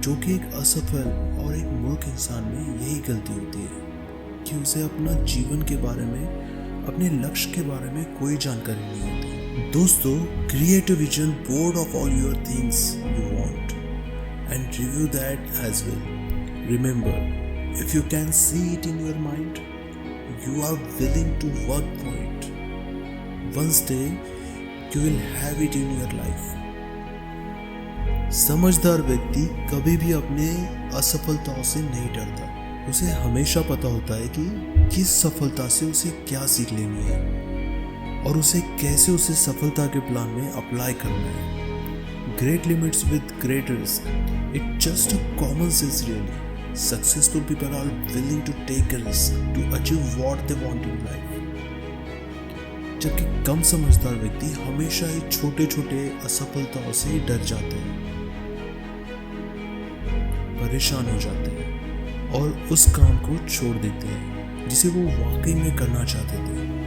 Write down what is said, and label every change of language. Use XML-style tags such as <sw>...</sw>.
<hi>जो कि एक असफल और एक मूर्ख इंसान में यही गलती होती है कि उसे अपना जीवन के बारे में, अपने लक्ष्य के बारे में कोई जानकारी नहीं होती।</hi> <en>दोस्तों, create a vision board of all your things you want and review that as well. Remember, if you can see it in your mind, you are willing to work for it. One day, you will have it in your life.</en> <hi>समझदार व्यक्ति कभी भी अपने असफलताओं से नहीं डरता। उसे हमेशा पता होता है कि किस सफलता से उसे क्या सीख लेनी है और उसे कैसे उसे सफलता के प्लान में अप्लाई करना है।</hi> <en>Great limits with great risk. It's just a common sense really. Successful people are willing to take a risk to achieve what they want in life.</en> <hi>जबकि कम समझदार व्यक्ति हमेशा ही छोटे छोटे असफलताओं से डर जाते हैं, परेशान हो जाते हैं और उस काम को छोड़ देते हैं जिसे वो वाकई में करना चाहते थे।</hi>